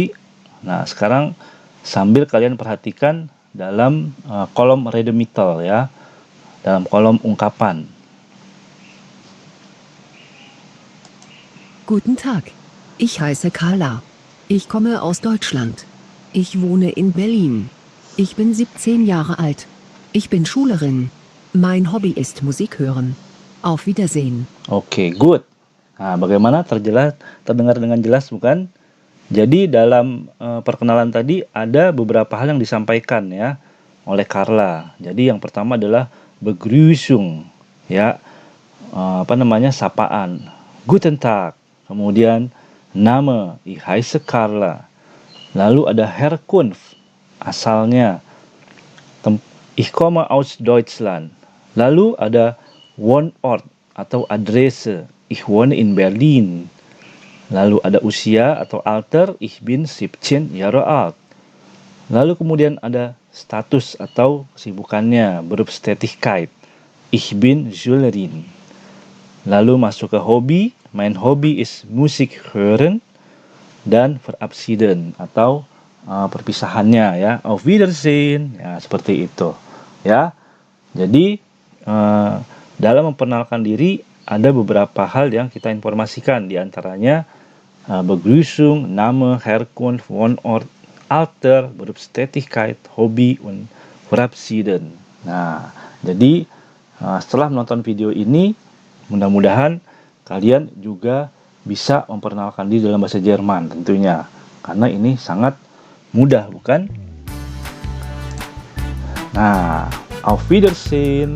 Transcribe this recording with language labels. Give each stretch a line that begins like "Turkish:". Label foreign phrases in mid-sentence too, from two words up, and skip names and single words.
Indonesian: Nah, sekarang sambil kalian perhatikan dalam kolom Redemital ya, dalam kolom ungkapan.
German: Guten Tag. Ich heiße Carla. Ich komme aus Deutschland. Ich wohne in Berlin. Ich bin 17 Jahre alt. Ich bin Schülerin. Mein Hobby ist Musik hören. Auf Wiedersehen.
English: Oke, good.
Indonesian: Nah, bagaimana terdengar dengan jelas bukan? Jadi dalam perkenalan tadi ada beberapa hal yang disampaikan ya oleh Carla. Jadi yang pertama adalah Begrüßung, ya, sapaan.
German: Guten Tag.
Indonesian: Kemudian
German: Name, ich heiße Carla.
Indonesian: Lalu ada Herkunft, asalnya.
German: Ich komme aus Deutschland.
Indonesian: Lalu ada
German: Wohnort atau Adresse, ich wohne in Berlin.
Indonesian: Lalu ada usia atau
German: Alter, ich bin 17 Jahre alt.
Indonesian: Lalu kemudian ada status atau kesibukannya,
German: Berufstätigkeit, ich bin Schülerin.
Indonesian: Lalu masuk ke hobi,
German: mein Hobby is Musik hören,
Indonesian: dan Verabschieden atau perpisahannya ya,
German: Auf Wiedersehen,
Indonesian: ya seperti itu ya. Jadi dalam memperkenalkan diri ada beberapa hal yang kita informasikan, diantaranya
German: Begrüßung, Name, Herkunft, Wohnort, Alter, Berufstätigkeit, Hobby, und Verabschieden.
Indonesian: Nah, jadi setelah menonton video ini, mudah-mudahan kalian juga bisa memperkenalkan diri dalam bahasa Jerman tentunya, karena ini sangat mudah bukan? Nah,
German: Auf Wiedersehen.